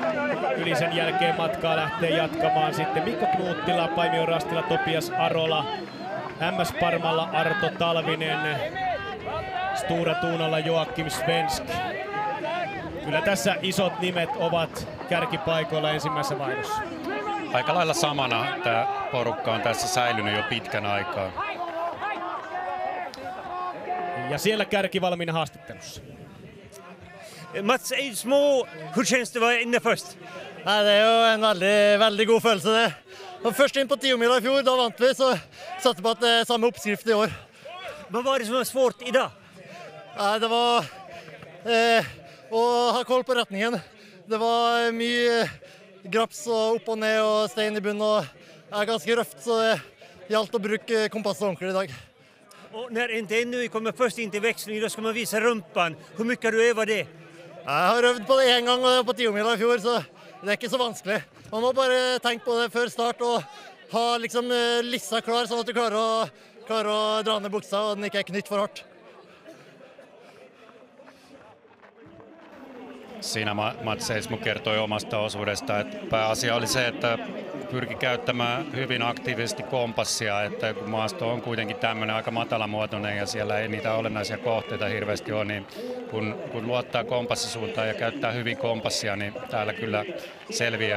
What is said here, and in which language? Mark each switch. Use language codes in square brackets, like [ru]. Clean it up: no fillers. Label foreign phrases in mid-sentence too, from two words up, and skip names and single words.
[fi] Yli sen jälkeen matkaa lähtee jatkamaan sitten Mikko Knuuttila, Paimion Rastilla Topias Arola, MS Parmalla Arto Talvinen, Stura Tuunalla Joakim Svensk. Kyllä tässä isot nimet ovat kärkipaikoilla ensimmäisessä vaihdossa. Aika lailla samana tämä porukka on tässä säilynyt jo pitkän aikaa. Ja siellä kärki valmiina haastattelussa. [sv] Mats Eismo, hur känns det att vara inne först? Nej, det är ju en väldigt god følelse det. [no] Og først inn på Tiomila i fjor, da vant vi, så satte på at det er samme oppskrift i år. [sv] Vad var det som var svårt idag? [no] Nej, det var å ha koll på retningen. Det var mye graps og opp og ned og stein i bunnen, og det er ganske røft, så det gjaldt å bruke kompasset ordentlig i dag. [sv] Och när NTNUI kommer först in till växling, då ska man visa rumpan. Hur mycket har du övat det? [no] Jeg har øvd på det en gang, og det var på Tiomila i fjor, så det er ikke så vanskelig. Man må bare tenke på det før start og ha liksom lissa klar, sånn at du klarer å dra ned buksa og den ikke er knytt for hardt. [fi] siinä Mats Seismo kertoi omasta osuudesta, että pääasia oli se, että pyrki käyttämään hyvin aktiivisesti kompassia, että kun maasto on kuitenkin tämmöinen aika matalamuotoinen ja siellä ei niitä olennaisia kohteita hirveästi ole, niin kun luottaa kompassisuuntaan ja käyttää hyvin kompassia, niin täällä kyllä selviää.